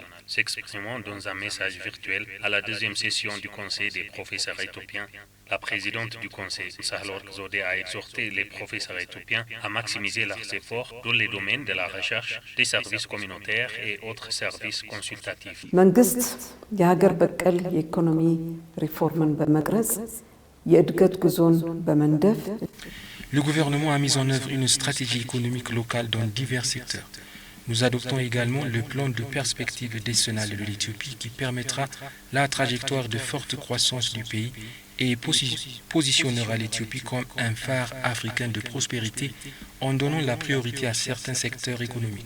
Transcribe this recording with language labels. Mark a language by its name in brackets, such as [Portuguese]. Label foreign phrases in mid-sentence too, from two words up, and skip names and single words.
[French] S'exprimant dans un message virtuel à la deuxième session du Conseil des professeurs éthiopiens, la présidente du Conseil, Sahle-Work Zewde, a exhorté les professeurs éthiopiens à maximiser leurs efforts dans les domaines de la recherche, des services communautaires et autres services consultatifs. [Amharic] የሀገር በቀል የኢኮኖሚ ሪፎርምን በመቅረጽ የእድገት ጉዞን በመንደፍ [French] Le gouvernement a mis en œuvre une stratégie économique locale dans divers secteurs. Nous adoptons également le plan de perspective décennale de l'Éthiopie qui permettra la trajectoire de forte croissance du pays et positionnera l'Éthiopie comme un phare africain de prospérité en donnant la priorité à certains secteurs économiques.